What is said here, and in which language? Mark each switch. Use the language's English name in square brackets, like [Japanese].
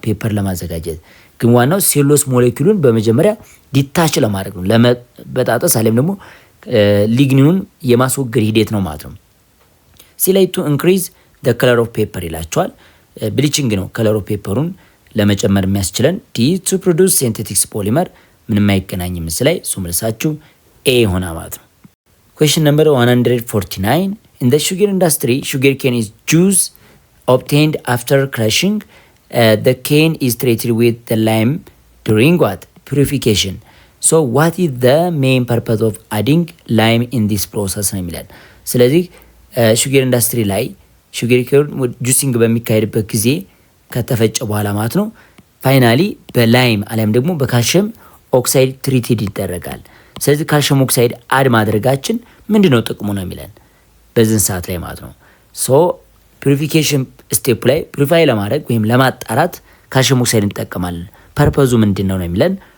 [Amharic] ፔፐር ለማዘጋጀት። ግን ዋናው ሴሉሎስ ሞሌኪሉን በመጀመሪያ ዲታች ለማድረግ ነው፣ ለመበጣጠስ አሊያም ደግሞ ሊግኒኑን የማስወገድ ሂደት ነው ማለት ነው። ሲ ላይ ቱ ኢንክሪዝ ደ ከለር ኦፍ ፔፐር ይላቸዋል። ብሊቺንግ ነው ከለር ኦፍ ፔፐሩን ለመጨመር የሚያስችለን። ዲ ቱ ፕሮዱስ ሲንቴቲክስ ፖሊመር ምንም አይገናኝም ምስ ላይ ሱ መልሳችሁ ኤ ሆና ማለት ነው። ኩዌስችን ነምበር 149 [English] in the sugar industry, sugarcane is juice obtained after crushing. The cane is treated with the lime during what? Purification. So what is the main purpose of adding lime in this process [Amharic] ነው የሚለን። ስለዚህ ሹገር ኢንዱስትሪ ላይ ሹገር ኬን ጁሲንግ በሚካሄድበት ጊዜ ከተፈጨ በኋላ ማለት ነው ፋይናሊ በላይም አሊያም ደግሞ በካልሽየም ኦክሳይድ ትሪትድ ይደረጋል። ስለዚህ ካልሽየም ኦክሳይድ አድ ማድረጋችን ምንድነው ጥቅሙ ነው የሚለን በዚህ ሰዓት ላይ ማለት ነው። ሶ ፒሪፊኬሽን ስቴፕ ላይ ፒሪፋይ ለማድረግ ወይም ለማጣራት ካልሽየም ኦክሳይድ እንጠቀማለን። ፐርፐዙ ምንድነው ነው የሚለን።